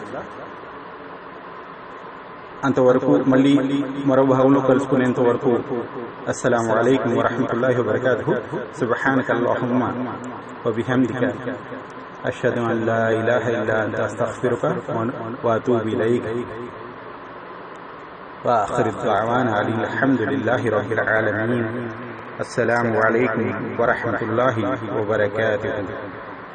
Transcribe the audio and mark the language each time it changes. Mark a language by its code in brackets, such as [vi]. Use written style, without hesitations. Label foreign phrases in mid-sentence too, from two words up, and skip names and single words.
[te] అంతవరకు మళ్ళీ మరో భాగంలో కలుసుకునేంత వరకు [ar] السلام عليكم ورحمة الله وبركاته. سبحانك اللهم وبحمدك أشهد أن لا إله إلا أنت أستغفرك وأتوب إليك. وآخر الدعوانا الحمد لله رب العالمين. السلام عليكم ورحمة الله وبركاته.